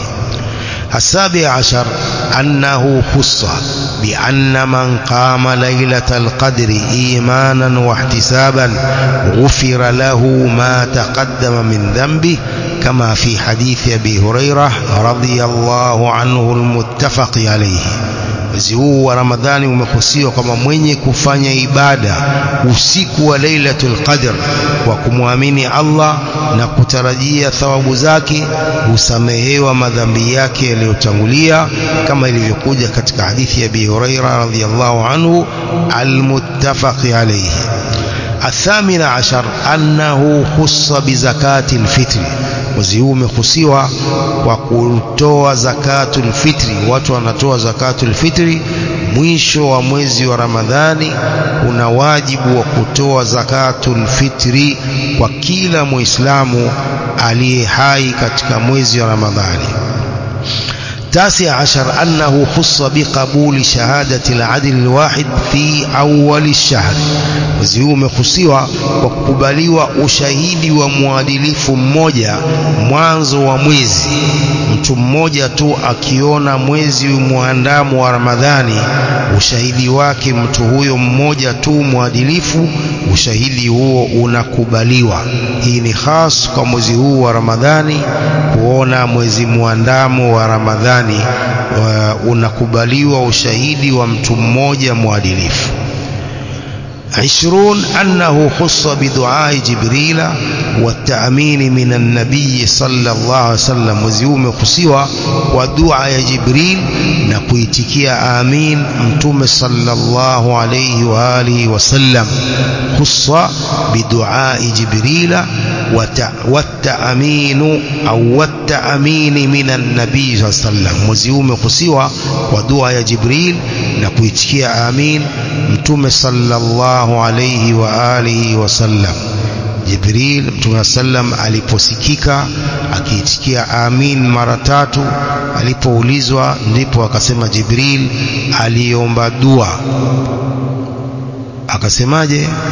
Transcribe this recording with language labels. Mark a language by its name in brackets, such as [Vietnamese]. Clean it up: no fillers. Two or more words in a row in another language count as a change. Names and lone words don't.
[Arabic] السابع عشر أنه خص بأن من قام ليلة القدر إيمانا واحتسابا غفر له ما تقدم من ذنبه كما في حديث أبي هريرة رضي الله عنه المتفق عليه. [Swahili] mwezi huu wa Ramadhani umehusiwa kama mwenye kufanya ibada usiku wa Lailatul Qadr kwa kumwamini Allah na kutarajia thawabu zake husamehewa madhambi yake yaliyotangulia kama ilivyokuja katika hadithi ya Abi Hurairah [Arabic] رضي الله عنه المتفق عليه. الثامن عشر أنه خص بزكاة الفطر. [Swahili] mwezi huu umehusiwa kwa kutoa [Arabic] زكاة الفطر. [Swahili] watu wanatoa [Arabic] زكاة الفطر [Swahili] mwisho wa mwezi wa Ramadhani. kuna wajibu wa kutoa [Arabic] زكاة الفطر [Swahili] kwa kila Muislamu aliye hai katika mwezi wa Ramadhani. [Arabic] التاسع عشر أنه خص بقبول شهادة العدل الواحد في أول الشهر. [Swahili] mwezi huu umehusiwa kwa kukubaliwa ushahidi wa muadilifu mmoja mwanzo wa mwezi. mtu mmoja tu akiona mwezi muandamo wa Ramadhani, ushahidi wake mtu huyo mmoja tu muadilifu, ushahidi huo unakubaliwa. hii ni khas kwa mwezi huu wa Ramadhani, kuona mwezi muandamo wa Ramadhani unakubaliwa ushahidi wa mtu mmoja muadilifu. [Arabic] 20 أنه خص بدعاء جبريل والتأمين من النبي صلى الله عليه وسلم. [Swahili] mwezi huu umehusiwa kwa dua ya Jibril na kuitikia amin mtume [Arabic] صلى الله عليه وآله وسلم. خص بدعاء جبريل والتأمين أو والتأمين من النبي صلى الله عليه وسلم. [Swahili] mwezi huu umehusiwa kwa dua ya Jibril na kuitikia amin mtume [Arabic] صلى الله عليه وآله وسلم. [Swahili] Jibril mtume sallam aliposikika akiitikia amin mara 3, alipoulizwa ndipo akasema Jibril aliomba dua, akasemaje?